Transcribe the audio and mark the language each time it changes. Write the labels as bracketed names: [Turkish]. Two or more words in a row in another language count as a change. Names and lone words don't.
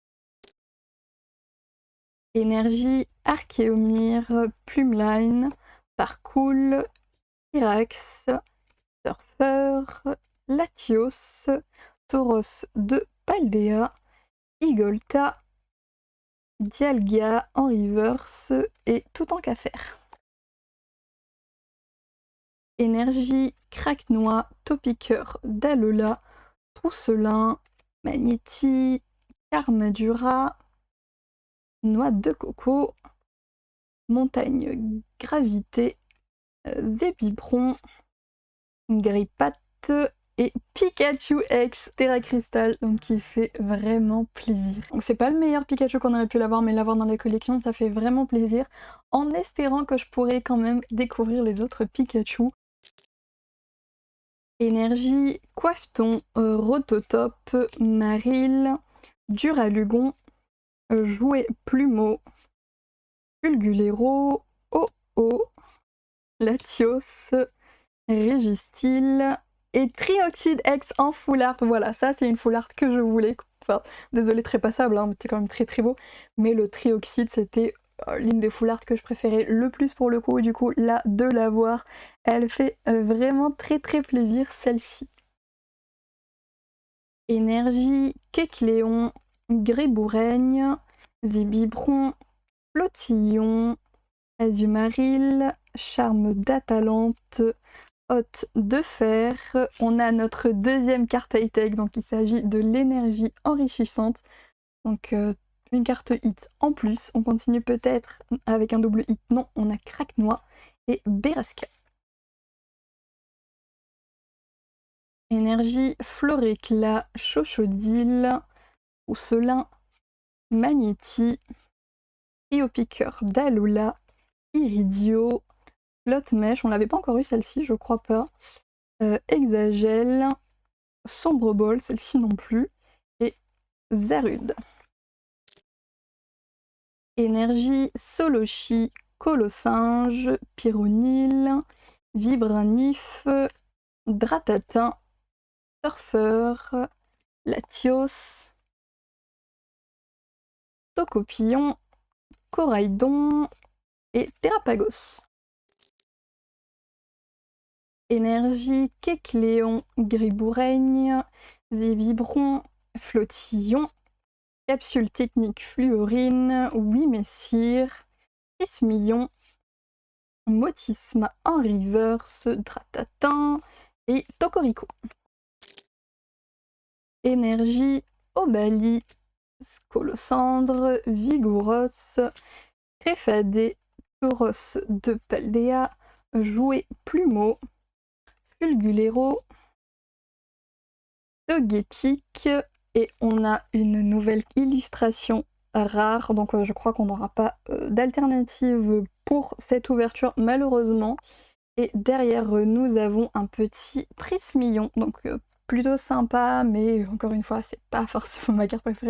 [French] Énergie, Archéomir, Plumeline, Parcoul, Pyrax, Surfer, Latios, Tauros de Paldea, Igolta, Dialga en reverse et tout en faire. Énergie, Craquenois, Topiqueur d'Alola, Trousselin, Magnéti, Carmadura, Noix de coco, Montagne Gravité, Zébibron, Grippatte et Pikachu X Terra Crystal, donc qui fait vraiment plaisir. Donc c'est pas le meilleur Pikachu qu'on aurait pu l'avoir, mais l'avoir dans la collection, ça fait vraiment plaisir, en espérant que je pourrais quand même découvrir les autres Pikachu. Énergie, Coiffeton, Rototop, Marill, Duralugon, Jouet Plumeau, Fulgulero, Oh-Oh, Latios, Régistil et Trioxide X en [English] full art. [French] Voilà, ça c'est une [English] full art [French] que je voulais. Enfin, désolé, très passable, hein, mais c'est quand même très beau. Mais le Trioxide, c'était l'une des [English] full art [French] que je préférais le plus pour le coup. Du coup, là, de l'avoir, elle fait vraiment très plaisir, celle-ci. Énergie, Kecléon, Gréboureigne, Zibibron, Flotillon, Azumarill, Charme d'Atalante, Hôte de Fer. On a notre deuxième carte high-tech, donc il s'agit de l'énergie enrichissante. Donc une carte hit en plus. On continue peut-être avec un double hit. Non, on a Craquenois et Berasca. Énergie, Floréclat, Chochodile, Rousselin, Magnéti, Triopiqueur d'Alola, Iridio, Flotte-Mèche, on l'avait pas encore eu celle-ci, je crois pas, Hexagel, Sombre Ball, celle-ci non plus, et Zarude. Énergie, Solochi, Colossinge, Pyronil, Vibranif, Dratatin, Surfeur, Latios, Tocopillon, Coraidon et Terrapagos. Énergie, Kecléon, Griboureigne, Zébibron, Flotillon, Capsule technique Fluorine, Wimessir, Ismillon, Motisma en reverse, Dratatin et Tocorico. Énergie, Obali, Scolosandre, Vigouros, Créfadé, Tauros de Paldea, Jouet Plumeau, Fulgulero, Togetic, et on a une nouvelle illustration rare, donc je crois qu'on n'aura pas d'alternative pour cette ouverture malheureusement. Et derrière nous avons un petit Prismillon, donc plutôt sympa, mais encore une fois c'est pas forcément ma carte préférée.